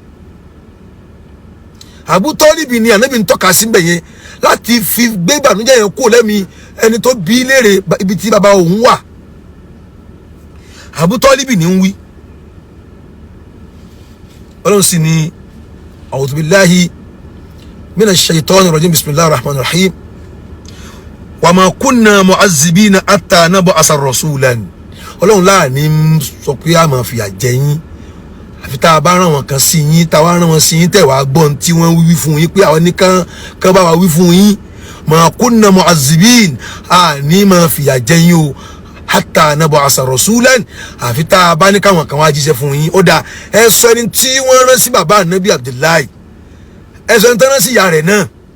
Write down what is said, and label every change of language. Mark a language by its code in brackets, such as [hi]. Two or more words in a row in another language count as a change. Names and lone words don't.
[yo] Abu Talibi ni Ànábì ń tọ́ka sí mbẹ̀ yẹn láti fi gbé ìbànújẹ́ yẹn kó lẹ́mi ẹni tó bí léèrè ibi tí bàbá òun wà Abu Talibi ní ń wí Ọlọ́run sì ni [ar] أعوذ بالله من الشيطان الرجيم بسم الله الرحمن الرحيم وما كنا معذبين حتى نبعث رسولا [yo] Ọlọ́run láàní sọ pé a máa fìyà jẹ yín àfi tá a bá rán wọn kan sí yín tá a wá rán wọn sí yín tẹ̀ wá gbọ́n tí wọ́n wí fún yín pé àwọn nìkan kan bá wa wí fún yín [ar] ما كنا معذبين [yo] àní máa fìyà jẹ yín o [ar] حتى نبعث رسولا [yo] àfi tá a bá ní káwọn kan wá jíṣẹ́ fún yín ó dà ẹ sọ ẹni tí wọ́n rán sí bàbá Ànábì Abdullahi ẹ sọ ẹni tó rán sí ìyá rẹ̀ náà